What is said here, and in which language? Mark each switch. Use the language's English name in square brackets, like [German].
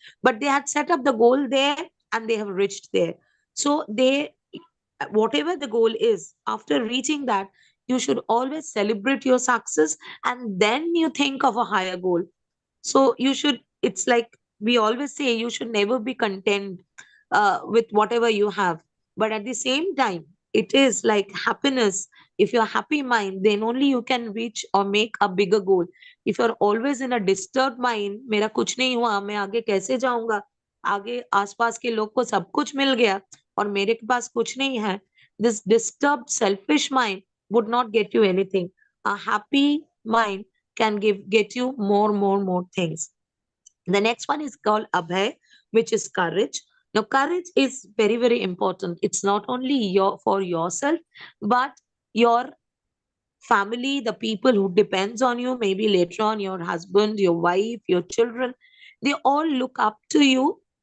[English] But they had set up the goal there and they have reached there. So whatever the goal is, after reaching that, you should always celebrate your success, and then you think of a higher goal. So it's like we always say, you should never be content with whatever you have. But at the same time, it is like happiness. If you're happy mind, then only you can reach or make a bigger goal. If you're always in a disturbed mind, [Hindi] मेरा कुछ नहीं हुआ, मैं आगे कैसे जाऊंगा, आगे आसपास के लोग को सब कुछ मिल गया और मेरे के पास कुछ नहीं है, [English] this disturbed selfish mind would not get you anything. A happy mind can get you more things. The next one is called Abhay, which is courage. Now, courage is very, very important. It's not only for yourself, but your family, the people who depends on you, maybe later on your husband, your wife, your children, they all look up to you.